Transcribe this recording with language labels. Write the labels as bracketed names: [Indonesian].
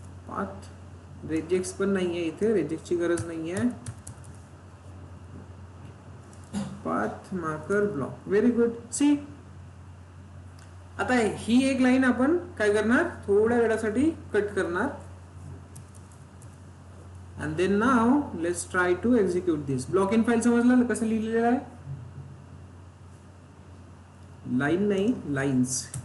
[Marathi] Path regex पण नाहीये इथे, रेजेक्टची गरज नाहीये. Path marker block, [English] Very good. [Marathi] C आता ही एक लाईन आपण काय करणार, थोड्या वेळासाठी कट करणार. [English] And then now let's try to execute this. [Marathi] Block in file समजलं कसं लिहिलेलं आहे, लाईन नाही, लाईन्स.